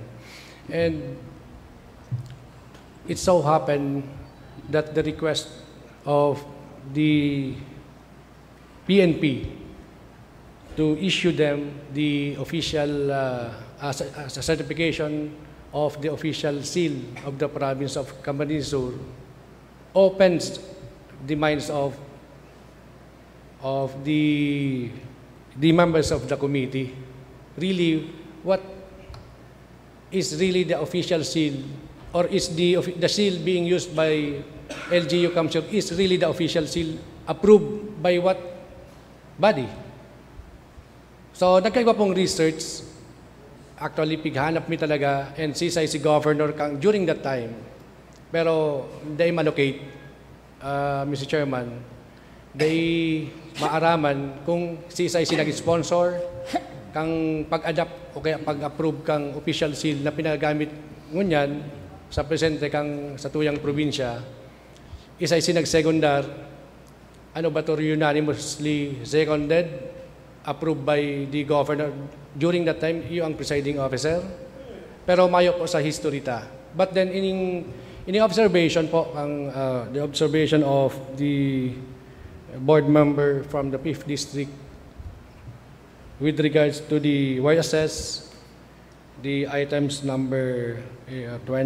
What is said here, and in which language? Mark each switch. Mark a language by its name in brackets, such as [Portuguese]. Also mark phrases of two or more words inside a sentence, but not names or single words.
[English] And it so happened that the request of the PNP to issue them the official as a certification of the official seal of the province of Camarines Sur opens the minds of the members of the committee. Really, what is really the official seal, or is the seal being used by LGU Council is really the official seal approved by what body? [Bikol] So nagkaiba pong research. Actually, pighanap mi talaga, and si Governor kang [English] during that time. [Bikol] Pero they malocate, Mr. Chairman, they maaraman kung si nag-sponsor kang pag-adapt o kaya pag-approve kang official seal na pinagamit ngunyan sa presente kang sa tuyang probinsya, isa nag-secondar, ano ba to, [English] unanimously seconded, approved by the governor during that time, [Bikol] yung ang [English] presiding officer. [Bikol] Pero mayo po sa history ta. [English] But then in observation po, the observation of the board member from the 5th district with regards to the YSS, the items number 20.